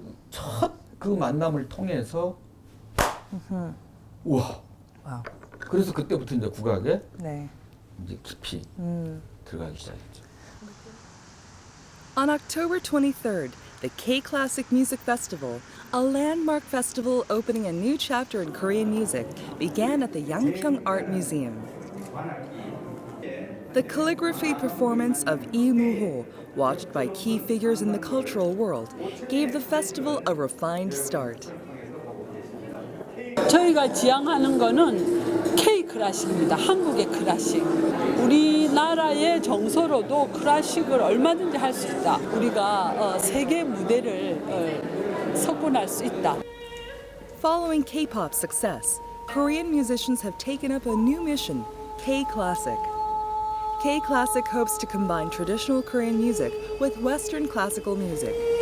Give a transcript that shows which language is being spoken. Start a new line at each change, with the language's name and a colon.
Korean: 첫 그 만남을 통해서 우와. 와우. 그래서 그때부터 이제 국악에 네. 이제 깊이 들어가기 시작했죠.
English: On October 23rd, the K-Classic Music Festival, a landmark festival opening a new chapter in Korean music, began at the Yangpyeong Art Museum. The calligraphy performance of Lee Moo-ho, watched by key figures in the cultural world, gave the festival a refined start.
Korean: 저희가 지향하는 거는 K 클래식입니다. 한국의 클래식. 우리나라의 정서로도 클래식을 얼마든지 할 수 있다. 우리가 세계 무대를 석권할 수 있다.
English: Following K-pop success, Korean musicians have taken up a new mission, K-Classic. K-Classic hopes to combine traditional Korean music with Western classical music.